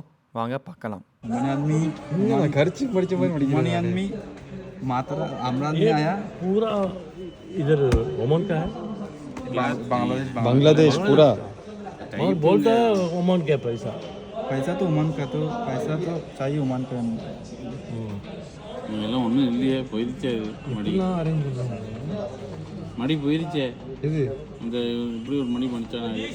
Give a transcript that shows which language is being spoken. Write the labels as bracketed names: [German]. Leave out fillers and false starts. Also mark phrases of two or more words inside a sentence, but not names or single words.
[Tamil] வாங்க பார்க்கலாம். [Hindi] पूरा इधर ओमान का है बांग्लादेश पूरा और बोलता है ओमान क्या पैसा पैसा तो ओमान का तो पैसा तो चाहिए ओमान का [Tamil] எல்லாம் ஒன்றும் இல்லையே, போயிருச்சே மடி அரேஞ்ச் பண்ணுறாங்க மடி போயிருச்சே. இது அந்த இப்படி ஒரு மணி பண்ணிச்சானா